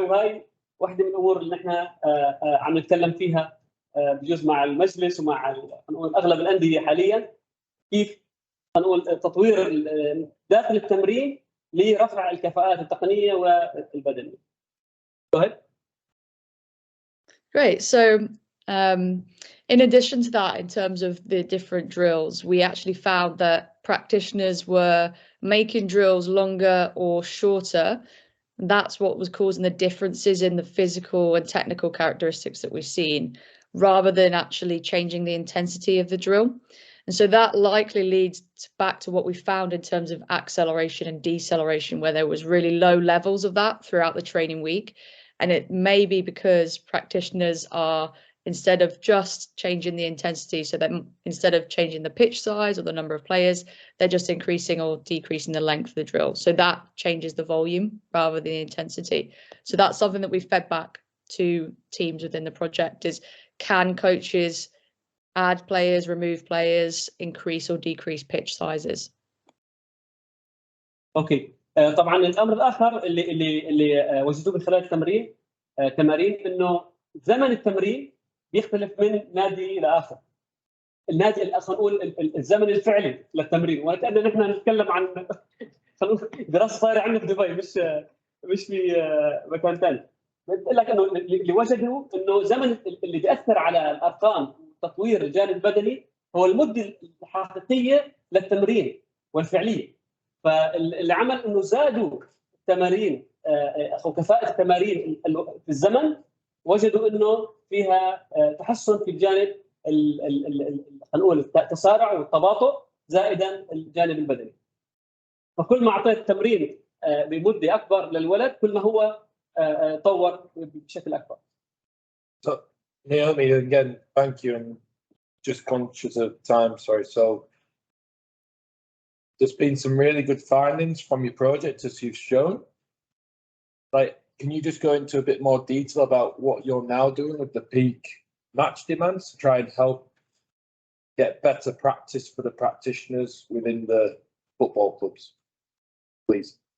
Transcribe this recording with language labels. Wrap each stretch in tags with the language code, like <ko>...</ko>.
<ar>وهي واحده من الامور اللي احنا عم نتكلم فيها بجوز مع المجلس ومع نقول اغلب الانديه حاليا كيف نقول تطوير داخل التمرين لرفع الكفاءات التقنيه والبدنيه.</ar> <en>Go ahead. Great. So in addition to that, in terms of the different drills, we actually found that practitioners were making drills longer or shorter. That's what was causing the differences in the physical and technical characteristics that we've seen, rather than actually changing the intensity of the drill. And so that likely leads back to what we found in terms of acceleration and deceleration, where there was really low levels of that throughout the training week. And it may be because practitioners are, instead of just changing the intensity, so that instead of changing the pitch size or the number of players, they're just increasing or decreasing the length of the drill. So that changes the volume rather than the intensity. So that's something that we've fed back to teams within the project is, can coaches add players, remove players, increase or decrease pitch sizes?</en> <ar>اوكي طبعا الامر الاخر اللي وجدوه من خلال التمرين تمارين انه زمن التمرين بيختلف من نادي الى اخر. النادي خلينا نقول الزمن الفعلي للتمرين، وكأننا نحن نتكلم عن دراسه صايره عندنا في دبي مش في مكان ثاني. بقول لك انه اللي وجدوا انه زمن اللي بياثر على الارقام وتطوير الجانب البدني هو المده الحقيقيه للتمرين والفعليه. فاللي عمل انه زادوا التمارين او كفاءه التمارين في الزمن، وجدوا انه فيها تحسن في الجانب خلينا نقول التسارع والتباطؤ زائدا الجانب البدني. فكل ما اعطيت تمرين بمده اكبر للولد كل ما هو طور بشكل اكبر.</ar> <en>So Naomi, again, thank you, and just conscious of time, sorry. So there's been some really good findings from your project, as you've shown. Like, can you just go into a bit more detail about what you're now doing with the peak match demands to try and help get better practice for the practitioners within the football clubs, please?</en>